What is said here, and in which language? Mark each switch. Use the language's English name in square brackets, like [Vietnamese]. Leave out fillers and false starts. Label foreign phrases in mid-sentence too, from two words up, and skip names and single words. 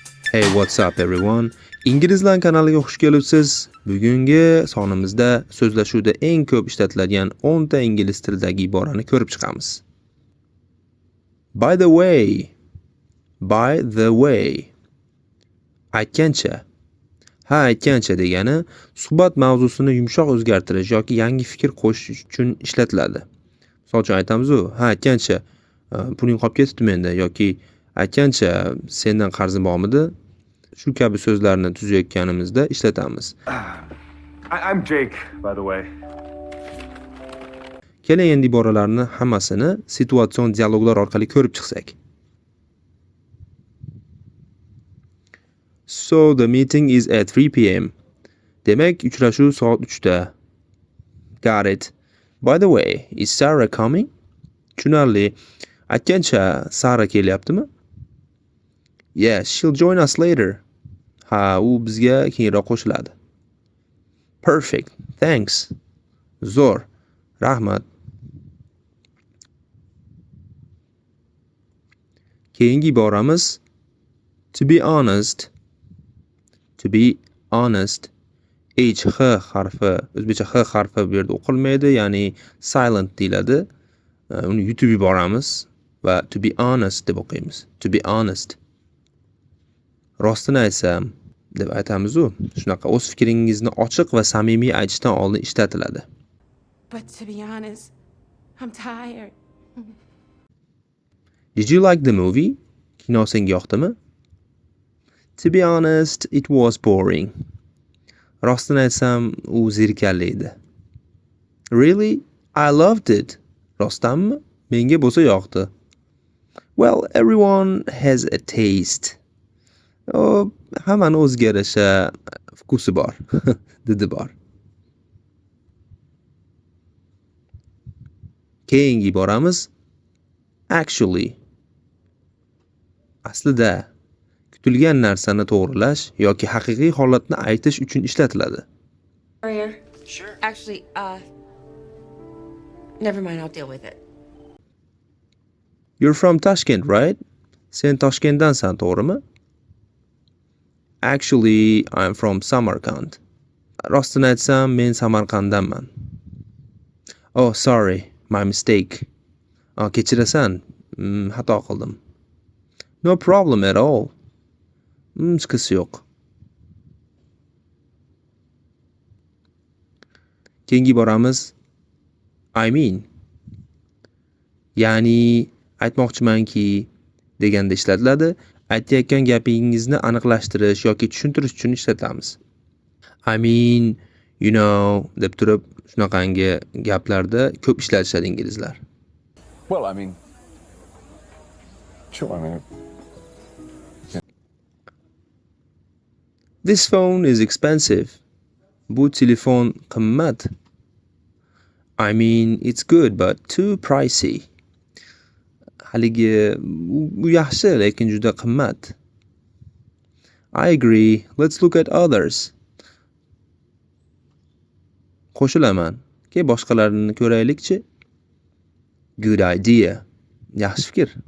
[English] Hey, what's up everyone? [Uzbek] Inglizlar kanaliga xush kelibsiz. Bugungi sonimizda so'zlashuvda eng ko'p ishlatiladigan 10 ta ingliz tilidagi iborani ko'rib chiqamiz. [English] By the way. By the way. [Uzbek] Aytgancha. Ha, aytgancha degani suhbat mavzusini yumshoq o'zgartirish yoki yangi fikr qo'shish uchun ishlatiladi. Misol uchun aytamiz-ku, ha, aytgancha puling qolib ketibdi menda yoki aytgancha sendan qarzim bormidi? Shu kabi so'zlarni tuzayotganimizda ishlatamiz. [English] I'm Jake, by the way. [Uzbek] Keling endi iboralarni hammasini situatsion dialoglar orqali ko'rib chiqsak. [English] So the meeting is at 3 p.m. [Uzbek] Demak, uchrashuv soat 3 da. [English] Got it. By the way, is Sarah coming? [Uzbek] Tushunarli. Aytgancha Sara kelyaptimi? [English] Yes, she'll join us later. [Uzbek] Ha, u bizga keyinroq qo'shiladi. [English] Perfect. Thanks. Zo'r. [Uzbek] Rahmat. Keyingi iboramiz [English] to be honest. To be honest. [Uzbek] H harfi, o'zbekcha H harfi bu yerda o'qilmaydi, ya'ni silent deyiladi. Uni yutib yuboramiz va [English] to be honest [Uzbek] deb o'qiymiz. To be honest. Rostini aytsam deb aytamiz-ku. Shunaqa o'z fikringizni ochiq va samimiy aytishdan oldin ishlatiladi. [English] But to be honest, I'm tired. Did you like the movie? [Uzbek] Kino senga yoqdimi? [English] To be honest, it was boring. [Uzbek] Rostini aytsam, u zerikarli edi. [English] Really? I loved it. [Uzbek] Rostdanmi? Menga bo'lsa yoqdi. [English] Well, everyone has a taste. [Uzbek] Hammani o'ziga yarasha vkusi bor, didi bor. Keyingi iboramiz actually. Aslida kutilgan narsani to'g'rilash yoki haqiqiy holatni aytish uchun ishlatiladi. [English] Sure. Actually, never mind, I'll deal with it. You're from Tashkent, right? [Uzbek] Sen Toshkentdansan, to'g'rimi? [English] Actually, I'm from Samarkand. [Uzbek] Rostini aytsam, men Samarqanddanman. [English] Oh, sorry, my mistake. [Uzbek] Kechirasan, xato qildim. [English] No problem at all. [Uzbek] Chiqisi yo'q. Keyingi boramiz [English] I mean. [Uzbek] Ya'ni aytmoqchimanki deganda ishlatiladi. Aytayotgan gapingizni aniqlashtirish yoki tushuntirish uchun ishlatamiz. [English] I mean, you know, [Uzbek] deb turib shunaqangi gaplarda ko'p ishlatishadi inglizlar. [English] Well, I mean, sure, I mean. This phone is expensive. [Uzbek] Bu telefon qimmat. [English] I mean, it's good but too pricey. [Uzbek] Haligi u yaxshi, lekin juda qimmat. [English] I agree. Let's look at others. [Uzbek] Qo'shilaman. Boshqalarini ko'raylikchi. [English] Good idea. [Uzbek] Yaxshi fikr.